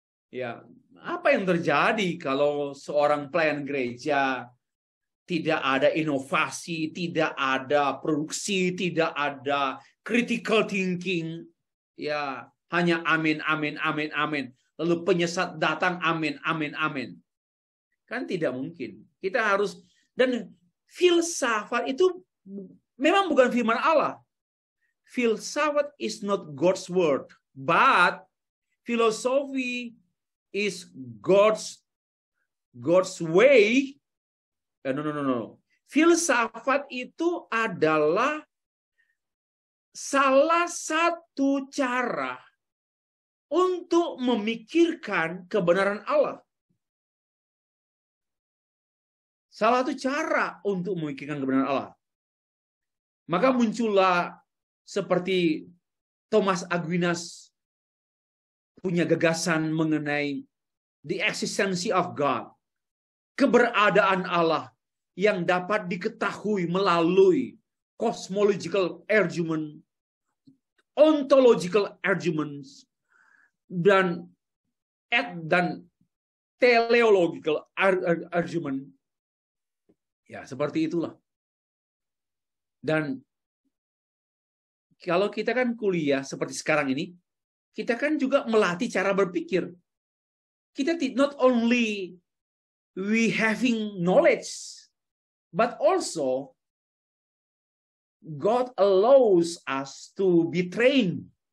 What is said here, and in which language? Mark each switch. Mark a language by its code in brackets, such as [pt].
[id] Ya, apa yang terjadi kalau seorang pelayan gereja tidak ada inovasi, tidak ada produksi, tidak ada critical thinking, ya hanya amin, amin, amin, amin. Lalu penyesat datang, amin, amin, amin. Kan tidak mungkin. Kita harus, dan filsafat itu memang bukan firman Allah. [en] Filsafat is not God's word, but philosophy is God's way. No. [id] Filsafat itu adalah salah satu cara untuk memikirkan kebenaran Allah. Salah satu cara untuk memikirkan kebenaran Allah. Maka muncullah seperti Thomas Aquinas punya gagasan mengenai [en] the existence of God. [id] Keberadaan Allah yang dapat diketahui melalui [en] cosmological argument, ontological arguments, [id] dan teleological argument. Ya, seperti itulah. Dan kalau kita kan kuliah seperti sekarang ini, kita kan juga melatih cara berpikir. [en] Kita not only we having knowledge, but also God allows us to be trained.